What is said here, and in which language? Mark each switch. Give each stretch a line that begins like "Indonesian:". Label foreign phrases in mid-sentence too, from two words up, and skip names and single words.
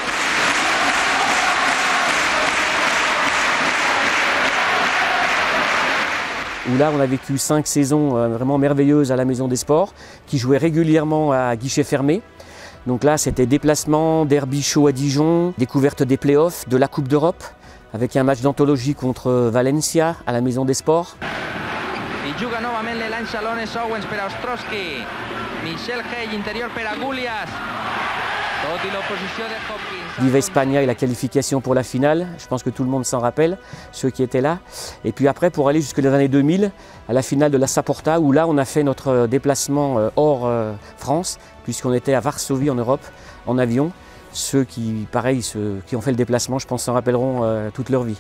French: Où là on a vécu 5 saisons vraiment merveilleuses à la Maison des Sports, qui jouaient régulièrement à guichet fermé. Donc là c'était déplacement, derby chaud à Dijon, découverte des playoffs, de la Coupe d'Europe, avec un match d'anthologie contre Valencia à la Maison des Sports.
Catalan: I juga novament l'Elan Salones Owens per a Ostrowski. Michel Hey, interior per a Goulias. Tot i l'oposició de Hopkins.
Spanish: Viva Espagna
French: et la qualification pour la finale, je pense que tout le monde s'en rappelle, ceux qui étaient là. Et puis après, pour aller jusque dans les années 2000, à la finale de la Saporta, où là on a fait notre déplacement hors France, puisqu'on était à Varsovie en Europe, en avion. Ceux qui ont fait le déplacement, je pense, s'en rappelleront toute leur vie.